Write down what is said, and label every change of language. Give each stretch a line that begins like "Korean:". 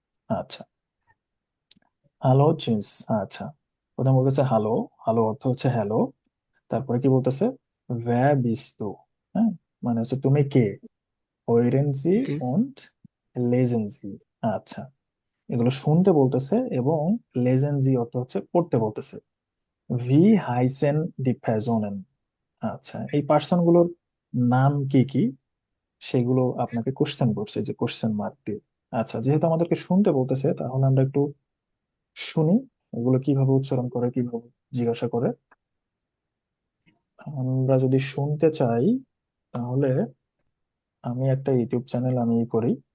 Bangla: আচ্ছা, hello jeans. আচ্ছা, প্রথম বলতেছে হ্যালো। হ্যালো অর্থ হচ্ছে হ্যালো। তারপরে কি বলতেছে?
German: ভ্যা বিস্ট দু।
Bangla: হ্যাঁ, মানে হচ্ছে তুমি কে।
German: hören Sie
Bangla: কি
German: und lesen Sie।
Bangla: আচ্ছা, এগুলো শুনতে বলতেছে, এবং
German: lesen Sie
Bangla: অর্থ হচ্ছে পড়তে বলতেছে।
German: Wie heißen die Personen?
Bangla: আচ্ছা, এই পার্সন গুলোর নাম কি কি, সেগুলো আপনাকে কোশ্চেন করছে, যে কোশ্চেন মার্ক দিয়ে। আচ্ছা, যেহেতু আমাদেরকে শুনতে বলতেছে, তাহলে আমরা একটু শুনি এগুলো কিভাবে উচ্চারণ করে, কিভাবে জিজ্ঞাসা করে। আমরা যদি শুনতে চাই, তাহলে আমি একটা ইউটিউব চ্যানেল আমি করি।